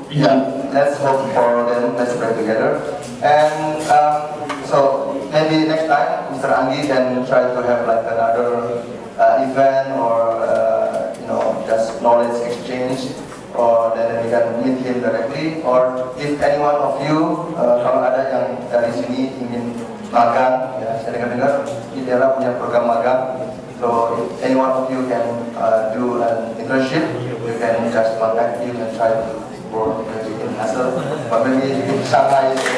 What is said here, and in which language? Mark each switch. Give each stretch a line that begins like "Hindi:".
English: Yeah, let's hope for them. Let's pray together. And so maybe next time, Mr. Anggi can try to have like another event or just knowledge exchange, or then we can meet him directly. Or if any one of you,
Indonesian: kalau ada yang dari sini ingin magang, ya saya dengar ITERA punya program magang.
English: So if any one of you can do an internship, you can just contact him and try to work maybe in Hassell, but maybe in Shanghai.